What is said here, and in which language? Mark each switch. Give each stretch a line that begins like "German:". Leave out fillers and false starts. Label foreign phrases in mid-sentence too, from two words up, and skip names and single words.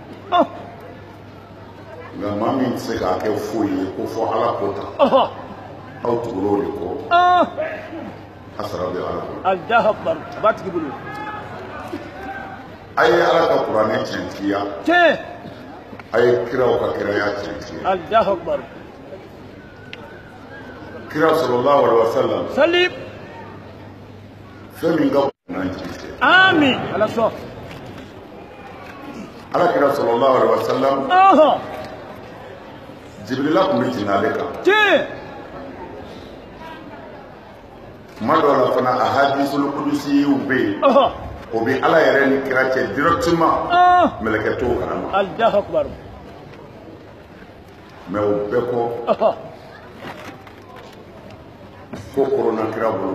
Bambara: Nka maa min tɛ se k'a kɛ foyi ye ko fɔ Ala ko ta. Aw tugula o de kɔ. A sara bɛ Ala bolo.
Arabic: الله أكبر.
Bambara: A b'a tigi bolo. A ye Ala ka kuranɛ tiɲɛtigiya. A ye kiraw ka kiraya tiɲɛtigiya.
Arabic: الله أكبر. Kira صلى الله عليه وسلم.
Bambara: Salim. Fɛn min ka kunan jigi. Amin. Ala sɔn.
Arabic: Ala kira صلى الله عليه وسلم.
Bambara: Jibrila tun bɛ jigin ale kan. Kuma dɔw la fana a hadisul qudusiw bɛ yen. O bɛ Ala yɛrɛ ni kira cɛ directement. Mɛlɛkɛ t'o kalama.
Arabic: الله أكبر.
Bambara: Mais o bɛɛ kɔ. Ko korona kira bolo.